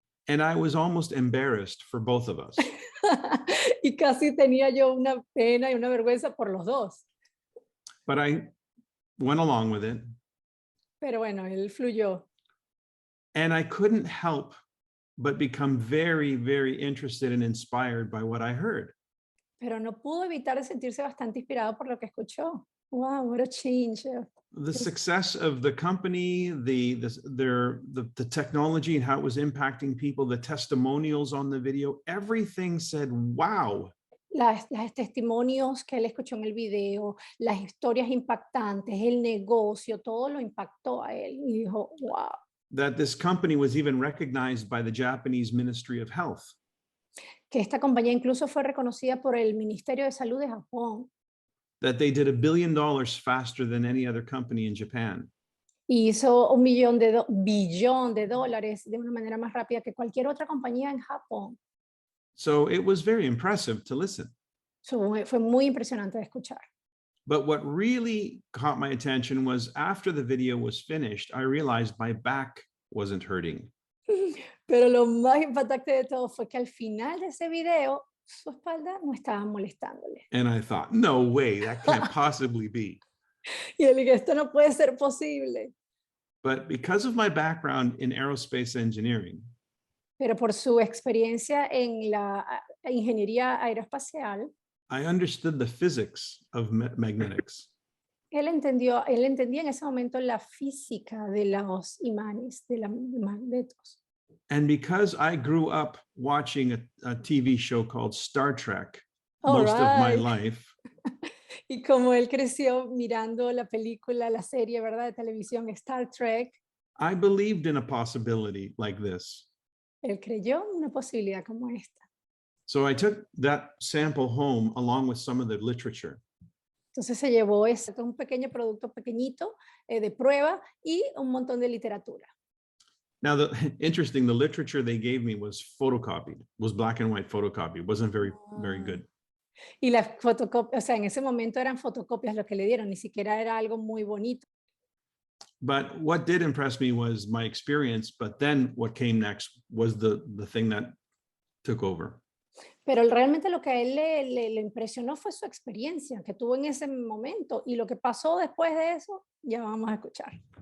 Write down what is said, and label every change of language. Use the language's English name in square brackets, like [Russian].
[English] And I was almost embarrassed for both of us. [Spanish] Y casi tenía yo una pena y una vergüenza por los dos. [English] But I went along with it. [Spanish] Pero bueno, él fluyó. [English] And I couldn't help but become very, very interested and inspired by what I heard. [Spanish] Pero no pudo evitar de sentirse bastante inspirado por lo que escuchó. [English] Wow, what a change. The success of the company, the technology and how it was impacting people, the testimonials on the video, everything said, wow. [Spanish] Las testimonios que él escuchó en el video, las historias impactantes, el negocio, todo lo impactó a él y dijo, wow. [English] That this company was even recognized by the Japanese Ministry of Health. [Spanish] Que esta compañía incluso fue reconocida por el Ministerio de Salud de Japón. [English] That they did $1 billion faster than any other company in Japan. [Spanish] Y hizo billón de dólares de una manera más rápida que cualquier otra compañía en Japón. [English] So it was very impressive to listen. [Spanish] Fue muy impresionante de escuchar. [English] But what really caught my attention was after the video was finished, I realized my back wasn't hurting. [Spanish] Pero lo más impactante de todo fue que al final de ese video, su espalda no estaba molestándole. [English] And I thought, no way, that can't possibly be. [Spanish] Y él dijo, esto no puede ser posible. [English] But because of my background in aerospace engineering, [Spanish] Pero por su experiencia en la ingeniería aeroespacial, [English] I understood the physics of magnetics. [Spanish] él entendía en ese momento la física de los imanes, de los magnetos. [English] And because I grew up watching a TV show called Star Trek most of my life, [Spanish] y como él creció mirando la película, la serie, ¿verdad?, de televisión Star Trek, [English] I believed in a possibility like this. [Spanish] él creyó en una posibilidad como esta. [English] So I took that sample home along with some of the literature. [Spanish] Entonces se llevó un pequeño producto pequeñito de prueba y un montón de literatura. [English] Now, the literature they gave me was photocopied, was black and white photocopied. It wasn't very good. [Spanish] Y las fotocopias, o sea, en ese momento eran fotocopias lo que le dieron, ni siquiera era algo muy bonito. [English] But what did impress me was my experience, but then what came next was the thing that took over. [Spanish] Pero realmente lo que a él le impresionó fue su experiencia que tuvo en ese momento, y lo que pasó después de eso, ya vamos a escuchar.